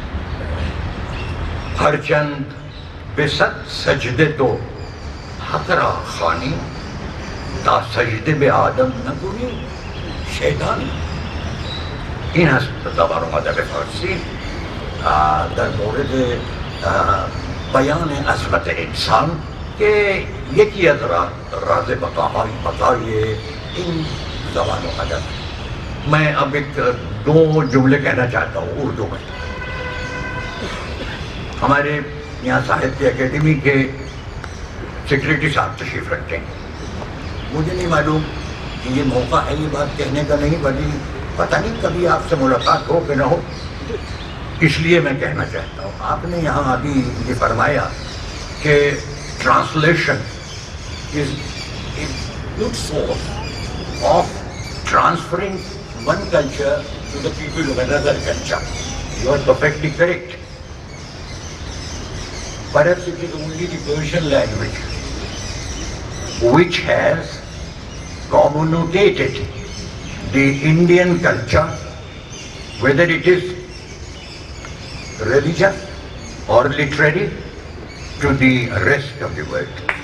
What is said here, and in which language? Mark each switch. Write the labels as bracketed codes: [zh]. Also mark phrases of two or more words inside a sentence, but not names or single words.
[fa] هرچند به 100 سجده تو حق را خوانی، تا سجده به آدم نکنی شیطانی. این است زبان و ادب فارسی در مورد بیان عظمت انسان که یکی از راز بقای این زبان و ادب. [ur] میں اب ایک 2 جملے کہنا چاہتا ہوں اردو میں. ہمارے یہاں ساہتیہ اکیڈمی کے سیکریٹری صاحب تشریف رکھتے ہیں. مجھے نہیں معلوم کہ یہ موقع ہے یہ بات کہنے کا نہیں، بلکہ پتہ نہیں کبھی آپ سے ملاقات ہو کہ نہ ہو، اس لیے میں کہنا چاہتا ہوں. آپ نے یہاں ابھی یہ فرمایا کہ [en] translation is a good source of transferring one culture to the people of another culture. You are perfectly correct. Perhaps it is only the Persian language which has communicated the Indian culture, whether it is religious or literary, to the rest of the world.